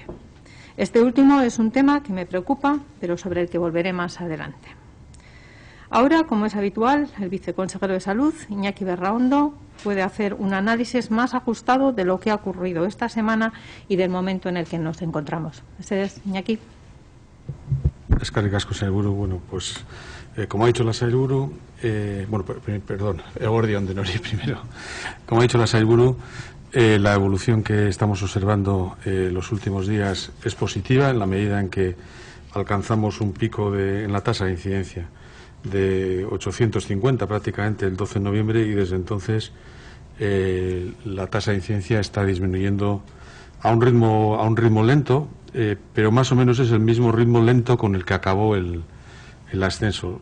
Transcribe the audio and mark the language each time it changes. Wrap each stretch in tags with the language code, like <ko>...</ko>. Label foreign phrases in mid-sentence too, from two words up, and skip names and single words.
<es>Este último es un tema que me preocupa, pero sobre el que volveré más adelante. Ahora, como es habitual, el viceconsejero de Salud, Iñaki Berraondo, puede hacer un análisis más ajustado de lo que ha ocurrido esta semana y del momento en el que nos encontramos. Ese es, Iñaki.</es> <eu>Eskerrik asko, sailburu.</eu> <es>Bueno, pues, como ha dicho la sailburu,</es> <eu>eguerdion denori</eu> <es>primero. Como ha dicho la sailburu, la evolución que estamos observando los últimos días es positiva en la medida en que alcanzamos un pico en la tasa de incidencia de 850 prácticamente el 12 de noviembre y desde entonces la tasa de incidencia está disminuyendo a un ritmo lento, pero más o menos es el mismo ritmo lento con el que acabó el ascenso.</es>